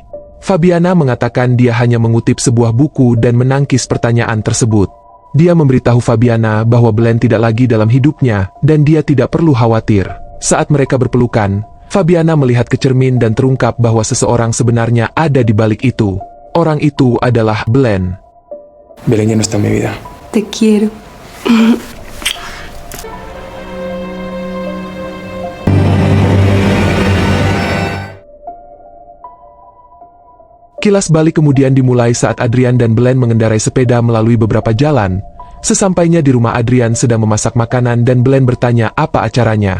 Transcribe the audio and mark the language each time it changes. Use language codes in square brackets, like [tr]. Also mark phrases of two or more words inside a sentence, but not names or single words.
[id] Fabiana mengatakan dia hanya mengutip sebuah buku dan menangkis pertanyaan tersebut. Dia memberitahu Fabiana bahwa Belen tidak lagi dalam hidupnya dan dia tidak perlu khawatir. Saat mereka berpelukan, Fabiana melihat ke cermin dan terungkap bahwa seseorang sebenarnya ada di balik itu. Orang itu adalah Belen. [es] Belén ya no está en mi vida. Te quiero. [id] Kilas balik kemudian dimulai saat Adrian dan Belen mengendarai sepeda melalui beberapa jalan. Sesampainya di rumah, Adrian sedang memasak makanan dan Belen bertanya apa acaranya.